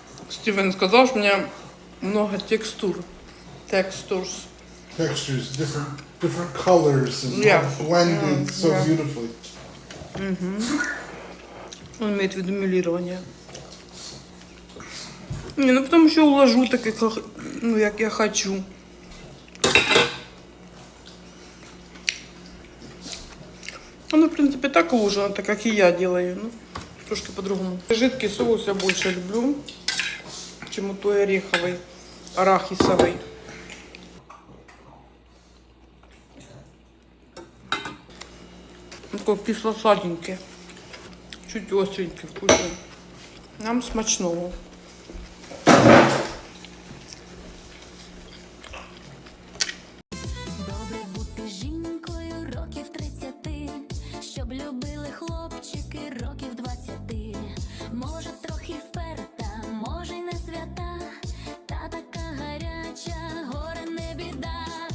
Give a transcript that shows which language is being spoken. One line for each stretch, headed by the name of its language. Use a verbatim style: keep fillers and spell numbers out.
Russian: Стивен сказал, что у меня много текстур.
English: Textures. Textures, different different colors and Yeah. blended Yeah, so yeah. beautifully.
Russian: Он имеет в виду милирование. Не, ну потом еще уложу так,
Ukrainian: як,
Russian: ну, як я хочу. Оно, в принципе, так уложено, так как и я делаю. Ну, трошки по-другому. Жидкий соус я больше люблю, чем той ореховый, арахисовый. Он такой кисло-сладенький. Чуть остренький, вкусный.
Ukrainian: Нам смачного. Добре бути жінкою років тридцяти, щоб любили хлопчики років двадцяти. Може трохи вперта, може й не свята, та така гаряча, горе не біда.